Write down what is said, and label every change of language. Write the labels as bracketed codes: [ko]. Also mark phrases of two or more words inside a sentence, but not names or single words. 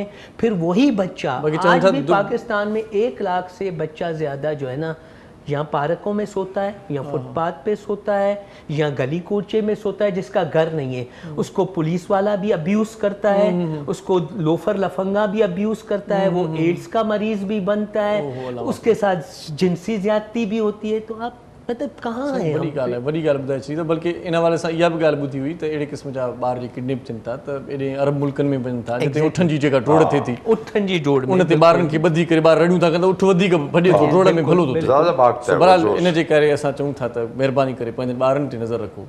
[ur] پھر وہی بچہ آج بھی پاکستان میں 1 لاکھ سے بچہ زیادہ جو ہے نا یا پارکوں میں سوتا ہے, یا فٹ پاتھ پہ سوتا ہے, یا گلی کوچے میں سوتا ہے جس کا گھر نہیں ہے. اس کو پولیس والا بھی ابیوز کرتا ہے, اس کو لوفر لفنگا بھی ابیوز کرتا ہے, وہ ایڈز کا مریض بھی بنتا ہے, اس کے ساتھ جنسی زیادتی بھی ہوتی ہے. تو آپ مطلب کہاں ہے؟ [sd] وڈی ॻाल्हि ॿुधाए छॾी. बल्कि इन हवाले सां इहा बि ॻाल्हि ॿुधी हुई त अहिड़े क़िस्म जा ॿार जे किडनैप थियनि था त एॾे अरब मुल्कनि में वञनि था जिते उठनि जी जेका डोड़ थिए थी, उठनि जी डोड़ में उन ते ॿारनि खे ॿधी करे ॿार रड़ियूं था कनि त उठ वधीक भॼे थो, डोड़ में भलो थो थिए. बहरहाल इन जे करे असां चऊं था त महिरबानी करे पंहिंजनि ॿारनि ते नज़र रखो.